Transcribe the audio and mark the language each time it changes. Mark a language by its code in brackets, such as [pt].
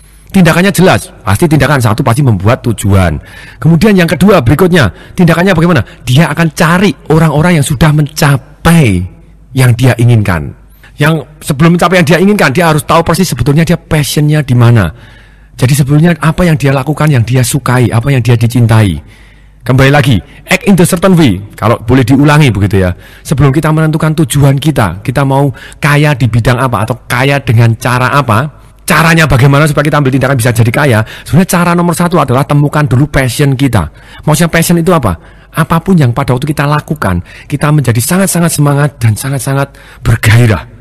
[id] Tindakannya jelas, pasti tindakan satu pasti membuat tujuan. Kemudian yang kedua berikutnya, tindakannya bagaimana? Dia akan cari orang-orang yang sudah mencapai yang dia inginkan. Yang sebelum mencapai yang dia inginkan, dia harus tahu persis sebetulnya dia passionnya di mana. Jadi sebetulnya apa yang dia lakukan, yang dia sukai, apa yang dia dicintai. Kembali lagi, [en] act in the certain way. [id] Kalau boleh diulangi begitu ya. Sebelum kita menentukan tujuan kita mau kaya di bidang apa atau kaya dengan cara apa, caranya bagaimana supaya kita ambil tindakan bisa jadi kaya. Sebenarnya cara nomor satu adalah temukan dulu passion kita. Maksudnya passion itu apa? Apapun yang pada waktu kita lakukan, kita menjadi sangat-sangat semangat dan sangat-sangat bergairah.